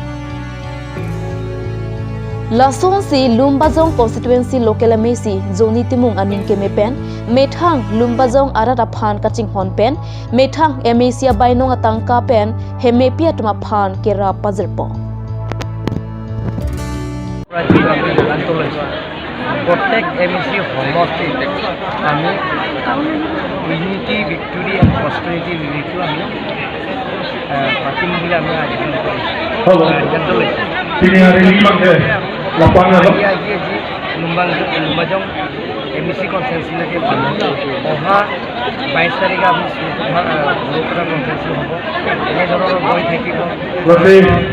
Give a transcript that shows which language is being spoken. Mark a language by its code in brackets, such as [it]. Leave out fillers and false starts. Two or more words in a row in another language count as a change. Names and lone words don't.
[mjw] Lasong si Lumbajong Constituency Local MAC Joni Timung aning kemepen methang Lumbajong arat aphan kaching hon pen methang MAC bainong atangka pen hemepia tuma phan kera pazerpo. [as] প্রত্যেক এমএসি সমষ্টিত আমি ইউনিটি ভিক্টোরি এণ্ড প্ৰস্পেৰিটি ৰেলীটো আমি পাতিম বুলি আমি আয়োজন লুম্বাজং এমএসি কনষ্টিটুৱেঞ্চিলৈকে অহা 22 তাৰিখে আমি সৰুপৰা কনষ্টিটুৱেঞ্চি হ'ব এনেধৰণৰ গৈ থাকিব বেলেগ